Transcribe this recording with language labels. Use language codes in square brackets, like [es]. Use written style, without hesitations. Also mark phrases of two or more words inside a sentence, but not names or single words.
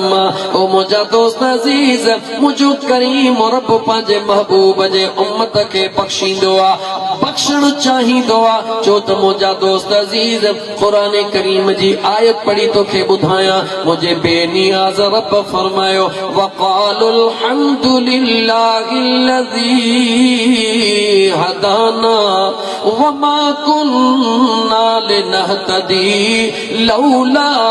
[sd] ओ मुंहिंजा दोस्त अज़ीज़, मुंहिंजो करीम रब पंहिंजे महबूब जे उम्मत खे बख़्शींदो आहे, बख़्शण चाहींदो आहे। छो त मुंहिंजा दोस्त अज़ीज़, क़ुरान करीम जी आयत पढ़ी तोखे ॿुधायां। मुंहिंजे बेनियाज़ रब फरमायो, [ar] وقالوا الحمد لله الذي هدانا وما كنا لنهتدي لولا